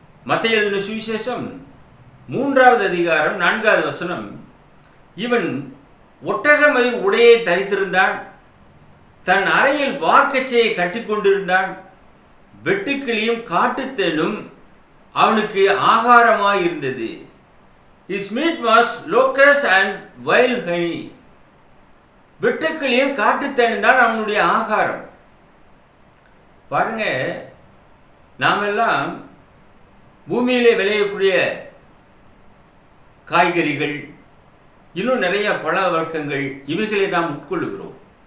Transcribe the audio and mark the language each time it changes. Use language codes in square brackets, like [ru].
[ta] மத்தேயு எழுதின சுவிசேஷம் 3வது அதிகாரம் 4வது வசனம், இவன் ஒட்டகமயிர் உடையை தரித்திருந்தான், தன் அறையில் வார்க்கச்சையை கட்டிக்கொண்டிருந்தான், வெட்டுக்கிளியும் காட்டுத்தேனும் அவனுக்கு ஆகாரமாய் இருந்தது. [en] His meat was locusts and wild honey. [ta] வெட்டுக்கிளியும் காட்டுத்தேனும் தான் அவனுடைய ஆகாரம். பாருங்க, நாமெல்லாம் பூமியிலே விளையக்கூடிய காய்கறிகள், இன்னும் நிறைய பழ வர்க்கங்கள், இவைகளை நாம் உட்கொள்ளுகிறோம்.